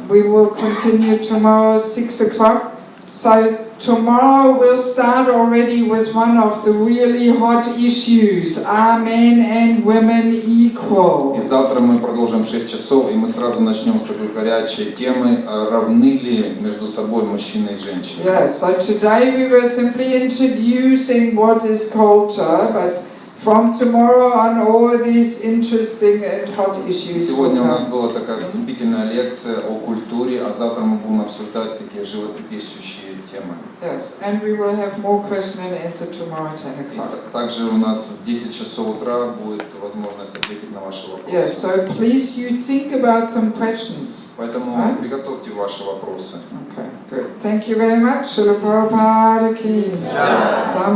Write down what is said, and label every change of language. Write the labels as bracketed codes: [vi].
[en] We will continue tomorrow at 6 o'clock. So tomorrow we'll start already with one of the really hot issues. Are men and women equal? [ru] И завтра мы продолжим в 6 часов, и мы сразу начнем с такой горячей темы, равны ли между собой мужчина и женщина. [en] Yes, so today we were simply introducing what is culture, but from tomorrow on all these interesting and hot issues. [ru] Сегодня у нас была такая вступительная лекция о культуре, а завтра мы будем обсуждать такие животрепещущие темы. [en] Yes, and we will have more question and answer tomorrow at 10 o'clock. [ru] Также у нас в 10 часов утра будет возможность ответить на ваши вопросы. [en] Yes, so please you think about some questions. [ru] Поэтому приготовьте ваши вопросы. [en] Okay, good. Thank you very much. Srila Prabhupada ki.